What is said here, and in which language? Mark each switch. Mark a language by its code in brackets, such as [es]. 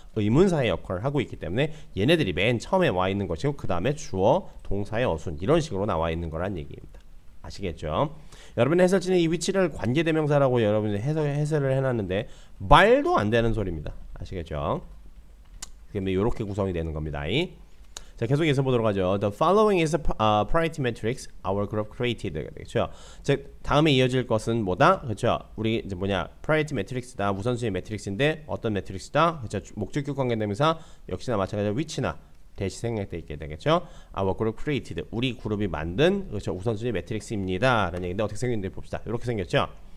[ko] 의문사의 역할을 하고 있기 때문에 얘네들이 맨 처음에 와 있는 것이고 그 다음에 주어, 동사의 어순 이런 식으로 나와 있는 거란 얘기입니다. 아시겠죠? 여러분 해설지는 이 위치를 관계대명사라고 여러분이 해설을 해놨는데 말도 안 되는 소리입니다. 아시겠죠? 그러면 이렇게 구성이 되는 겁니다. 자, 계속해서 보도록 하죠. [en] The following is a priority matrix our group created. [ko] 그렇죠. 즉 다음에 이어질 것은 뭐다? 그렇죠. 우리 이제 뭐냐? priority matrix다. 우선순위 매트릭스인데 어떤 매트릭스다? 그렇죠. 목적격 관계대명사 역시나 마찬가지로 which나 대시 생략돼 있게 되겠죠. [en] Our group created. [ko] 우리 그룹이 만든 그렇죠. 우선순위 매트릭스입니다. 라는 얘기인데 어떻게 생겼는지 봅시다. 이렇게 생겼죠.